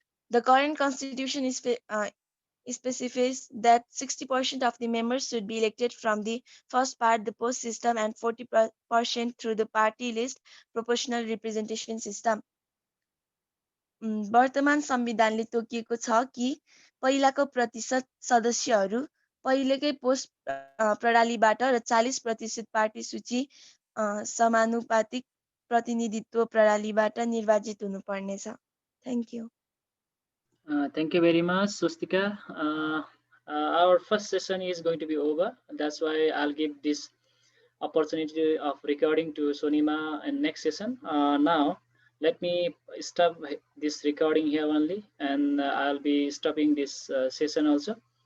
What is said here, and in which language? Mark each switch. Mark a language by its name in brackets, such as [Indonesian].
[English] The current constitution specifies that 60% of the members should be elected from the first part, the post system, and 40% through the party list proportional representation system. [Nepali] वर्तमान संविधानले तोकिएको छ कि पहिलाको प्रतिशत सदस्यहरू पहिलेकै पोस्ट प्रणालीबाट र 40% पार्टी सूची समानुपातिक प्रतिनिधित्व प्रणालीबाट निर्वाचित हुनुपर्नेछ. [English] Thank you. Thank you very much, Swastika. Our first session is going to be over. That's why I'll give this opportunity of recording to Sonima in next session. Now, let me stop this recording here only, and I'll be stopping this session also.